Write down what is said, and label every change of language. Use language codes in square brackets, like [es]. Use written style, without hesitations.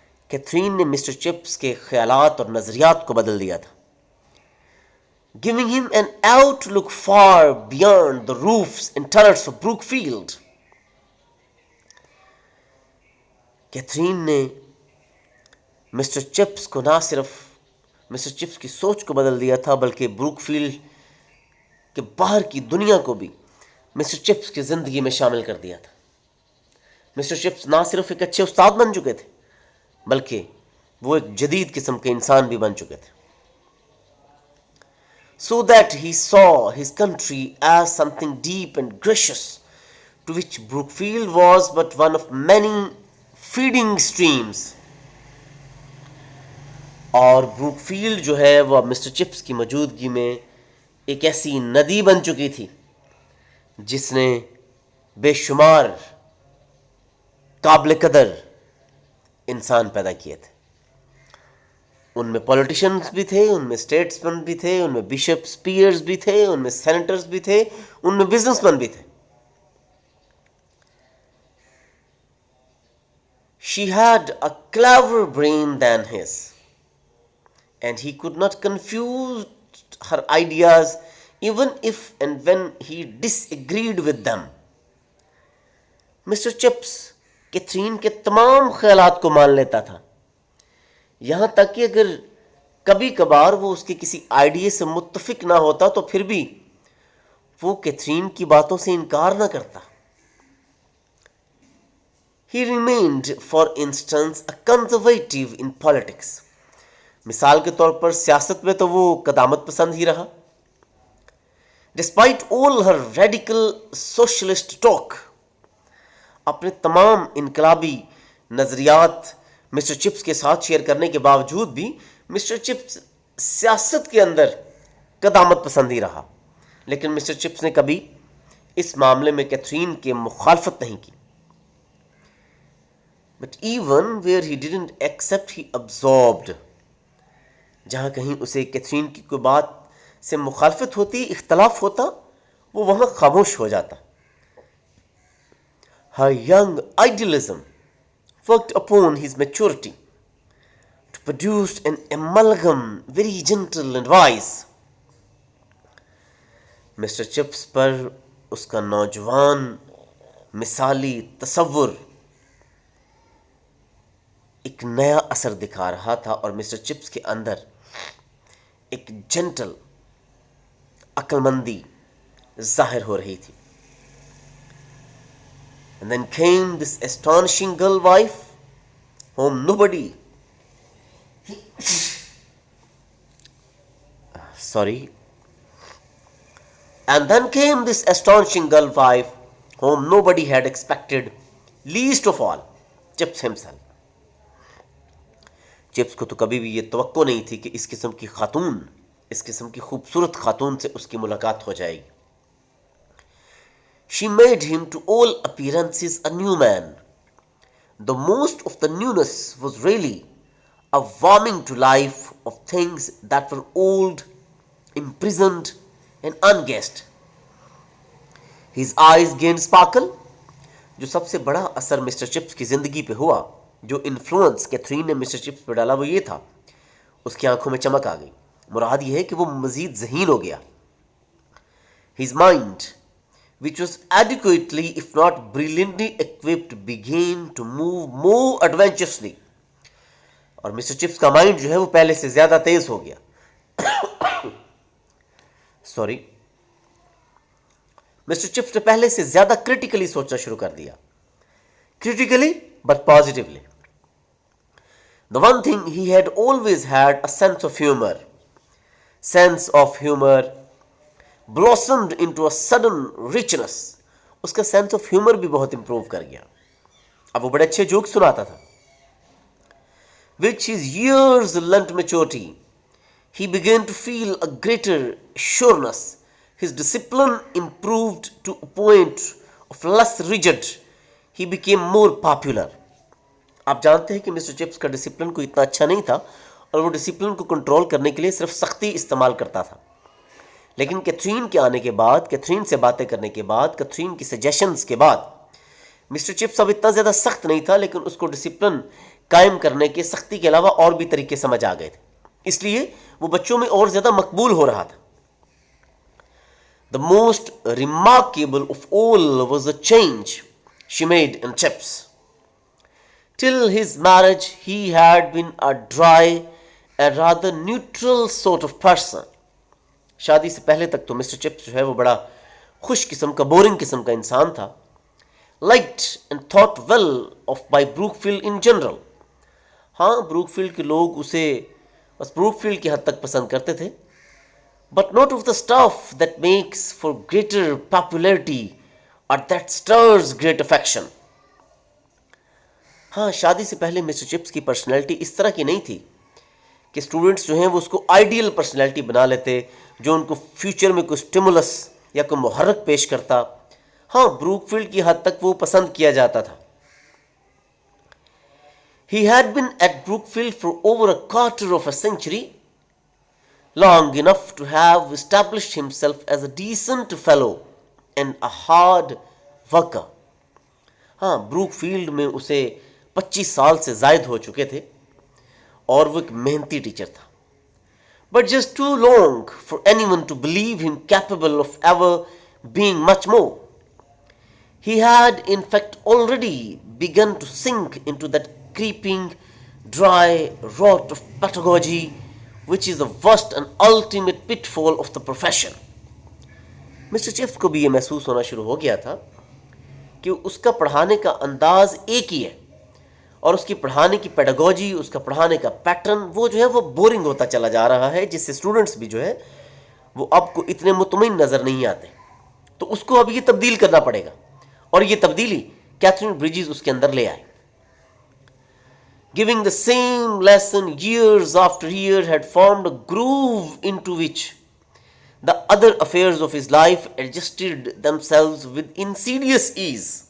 [ur] Catherine نے mister chips کے خیالات اور نظریات کو بدل دیا تھا. [en] Giving him an outlook far beyond the roofs and turrets of Brookfield. [ur] Catherine نے مسٹر چپس کو نہ صرف مسٹر چپس کی سوچ کو بدل دیا تھا، بلکہ بروک فیلڈ کے باہر کی دنیا کو بھی مسٹر چپس کی زندگی میں شامل کر دیا تھا. مسٹر چپس نہ صرف ایک اچھے استاد بن چکے تھے، بلکہ وہ ایک جدید قسم کے انسان بھی بن چکے تھے. [en] So that he saw his country as something deep and gracious, to which Brookfield was but one of many feeding streams. [ur] اور بروک فیلڈ جو ہے وہ اب مسٹر چپس کی موجودگی میں ایک ایسی ندی بن چکی تھی جس نے بے شمار قابل قدر انسان پیدا کیے تھے. ان میں پولیٹیشنز بھی تھے، ان میں اسٹیٹس مین بھی تھے، ان میں بشپس پیئرز بھی تھے، ان میں سینیٹرز بھی تھے، ان میں بزنس مین بھی تھے. [en] She had a cleverer brain than his, and he could not confuse her ideas even if and when he disagreed with them. [ur] Mister chips Catherine کے تمام خیالات کو مان لیتا تھا، یہاں تک کہ اگر کبھی کبھار وہ اس کے کسی آئیڈیا سے متفق نہ ہوتا تو پھر بھی وہ کیتھرین کی باتوں سے انکار نہ کرتا. [en] He remained, for instance, a conservative in politics. [ur] مثال کے طور پر سیاست میں تو وہ قدامت پسند ہی رہا. [en] Despite all her radical socialist talk, [ur] اپنے تمام انقلابی نظریات مسٹر چپس کے ساتھ شیئر کرنے کے باوجود بھی مسٹر چپس سیاست کے اندر قدامت پسند ہی رہا. لیکن مسٹر چپس نے کبھی اس معاملے میں کیتھرین کے مخالفت نہیں کی. [en] But even where he didn't accept, he absorbed. [ur] جہاں کہیں اسے کیتھرین کی کوئی بات سے مخالفت ہوتی، اختلاف ہوتا، وہ وہاں خاموش ہو جاتا. [en] Her young idealism worked upon his maturity to produce an amalgam very gentle and wise. [ur] Mister chips پر اس کا نوجوان مثالی تصور ایک نیا اثر دکھا رہا تھا، اور مسٹر چپس کے اندر ایک جنٹل عقل مندی ظاہر ہو رہی تھی. [en] And then came this astonishing girl wife whom nobody and then came this astonishing girl wife whom nobody had expected, least of all Chips himself. [ur] Chips کو تو کبھی بھی یہ توقع نہیں تھی کہ اس قسم کی خوبصورت خاتون سے اس کی ملاقات ہو جائے گی. [en] She made him to all appearances a new man. The most of the newness was really a warming to life of things that were old, imprisoned and unguessed. His eyes gained sparkle. [ur] جو سب سے بڑا اثر mister chips کی زندگی پہ ہوا، جو influence Catherine نے مسٹر چپس پہ ڈالا، وہ یہ تھا، اس کی آنکھوں میں چمک آ گئی. مراد یہ ہے کہ وہ مزید ذہین ہو گیا. [en] His mind, which was adequately if not brilliantly equipped, began to move more adventurously. [ur] اور مسٹر چپس کا مائنڈ جو ہے وہ پہلے سے زیادہ تیز ہو گیا. مسٹر چپس نے پہلے سے زیادہ کریٹیکلی سوچنا شروع کر دیا. [en] Critically but positively. The one thing he had always had, a sense of humor. Sense of humor blossomed into a sudden richness. [ur] اس کا سینس آف ہیومر بھی بہت امپروو کر گیا. اب وہ بڑے اچھے جوک سناتا تھا. [en] Which his years lent maturity. He began to feel a greater sureness. His discipline improved to a point of less rigid. He became more popular. [ur] آپ جانتے ہیں کہ مسٹر چپس کا ڈسپلن کو اتنا اچھا نہیں تھا، اور وہ ڈسپلن کو کنٹرول کرنے کے لیے صرف سختی استعمال کرتا تھا. لیکن کیتھرین کے آنے کے بعد، کیتھرین سے باتیں کرنے کے بعد، کیتھرین کی سجیشنز کے بعد، مسٹر چپس اب اتنا زیادہ سخت نہیں تھا، لیکن اس کو ڈسپلن قائم کرنے کے سختی کے علاوہ اور بھی طریقے سمجھ آ گئے تھے. اس لیے وہ بچوں میں اور زیادہ مقبول ہو رہا تھا. [en] The most remarkable of all was the change she made in Chips. Till his marriage, he had been a dry and rather neutral sort of person. [ur] شادی سے پہلے تک تو مسٹر چپس جو ہے وہ بڑا خوش قسم کا، بورنگ قسم کا انسان تھا. [en] Liked and thought well of by Brookfield in general. [ur] ہاں، بروک فیلڈ کے لوگ اسے بس بروک فیلڈ کی حد تک پسند کرتے تھے. [en] But not of the stuff that makes for greater popularity or that stirs great affection. [ur] ہاں، شادی سے پہلے مسٹر چپس کی پرسنالٹی اس طرح کی نہیں تھی کہ اسٹوڈنٹس جو ہیں وہ اس کو آئیڈیل پرسنالٹی بنا لیتے جو ان کو فیوچر میں کوئی اسٹیمولس یا کوئی محرک پیش کرتا. ہاں بروک فیلڈ کی حد تک وہ پسند کیا جاتا تھا. [en] He had been at Brookfield for over a quarter of a century, long enough to have established himself as a decent fellow and a hard worker. [ur] ہاں بروک فیلڈ میں اسے 25 سال سے زائد ہو چکے تھے اور وہ ایک محنتی ٹیچر تھا. [en] But just too long for anyone to believe him capable of ever being much more. He had in fact already begun to sink into that creeping, dry rot of pedagogy, which is the worst and ultimate pitfall of the profession. [ur] Mister chips کو بھی یہ محسوس ہونا شروع ہو گیا تھا کہ اس کا پڑھانے کا انداز ایک ہی ہے اور اس کی پڑھانے کی پیڈاگوجی، اس کا پڑھانے کا پیٹرن وہ جو ہے وہ بورنگ ہوتا چلا جا رہا ہے، جس سے اسٹوڈنٹس بھی جو ہے وہ اب کو اتنے مطمئن نظر نہیں آتے. تو اس کو اب یہ تبدیل کرنا پڑے گا اور یہ تبدیلی کیتھرین بریجز اس کے اندر لے آئے. [en] Giving the same lesson years after year had formed a groove into which the other affairs of his life adjusted themselves with insidious ease.